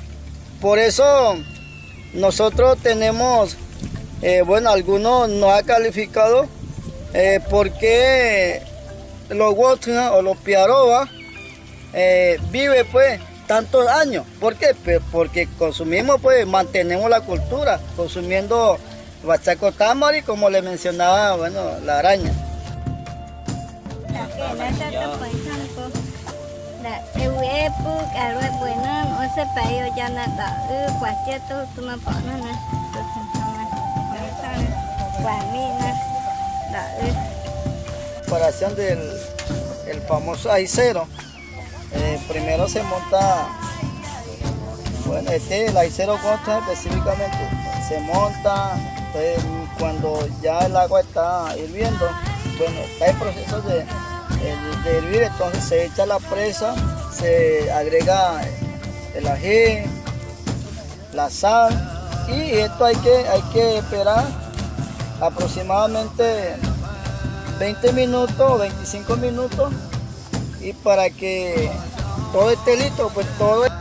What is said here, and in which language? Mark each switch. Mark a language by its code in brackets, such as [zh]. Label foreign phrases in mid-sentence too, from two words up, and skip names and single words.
[es] Por eso nosotros tenemos, bueno, algunos nos ha calificado porque los Huautla o los Piaroba viven pues tantos años. ¿Por qué? Porque consumimos, pues mantenemos la cultura, consumiendo bachaco tamari, como le mencionaba, bueno, la araña. [pid] Ewepu, Arwe Buenan, Ose Payo Yanata, Cuacheto, Tumaponana, Guamina, [es] Preparación del el famoso aicero. Primero se monta, bueno, el aicero consta específicamente, se monta, entonces, cuando ya el agua está hirviendo, bueno, está el proceso de hervir, entonces se echa la presa, se agrega el ají, la sal, y esto hay que esperar aproximadamente 20 minutos o 25 minutos, y para que todo esté listo, pues todo.